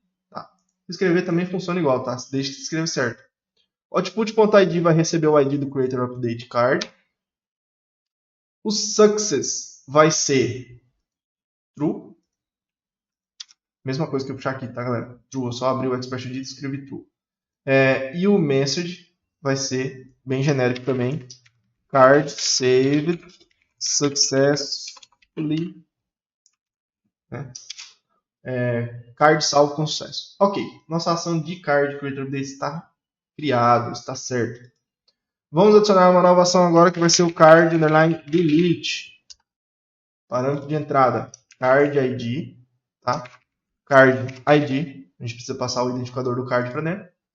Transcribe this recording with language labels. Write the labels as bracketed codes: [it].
[pt] Tá. Escrever também funciona igual, tá? Deixa que escreve certo. Output.id vai receber o ID do Creator Update Card. O success vai ser true. Mesma coisa que eu puxar aqui, tá, galera? True, eu só abri o expression e escrevi true. E o message vai ser bem genérico também. [en] Card saved successfully. [pt] Né? Card salvo com sucesso. Ok, nossa ação de card creator update está criado, está certo. Vamos adicionar uma nova ação agora que vai ser o card underline delete. Parâmetro de entrada, card ID, tá? Card ID, a gente precisa passar o identificador do card para dentro.